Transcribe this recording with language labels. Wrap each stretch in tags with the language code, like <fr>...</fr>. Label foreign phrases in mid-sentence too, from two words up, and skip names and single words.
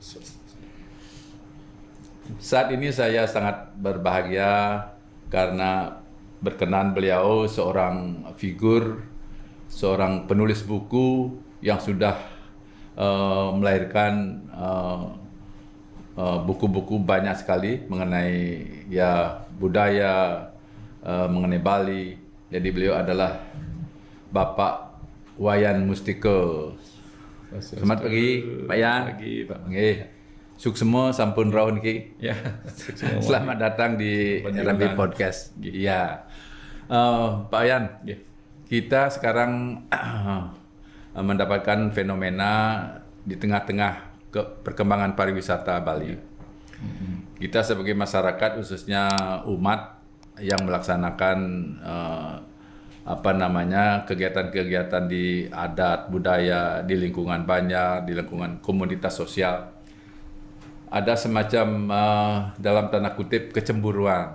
<id>Saat ini saya sangat berbahagia karena berkenan beliau seorang figur, seorang penulis buku yang sudah melahirkan buku-buku banyak sekali mengenai budaya, mengenai Bali. Jadi beliau adalah Bapak Wayan Mustiko. Selamat pagi Pak Yan. Pagi Pak.</id> <jv>Nggih.</jv> <ban>Suksema sampun rawuh niki.</ban> <id>Ya. Selamat datang di RAB Podcast. Iya. Pak Yan, kita sekarang mendapatkan fenomena di tengah-tengah perkembangan pariwisata Bali. Kita sebagai masyarakat, khususnya umat yang melaksanakan kegiatan-kegiatan di adat budaya, di lingkungan banyak, di lingkungan komunitas sosial, ada semacam dalam tanda kutip kecemburuan.</id>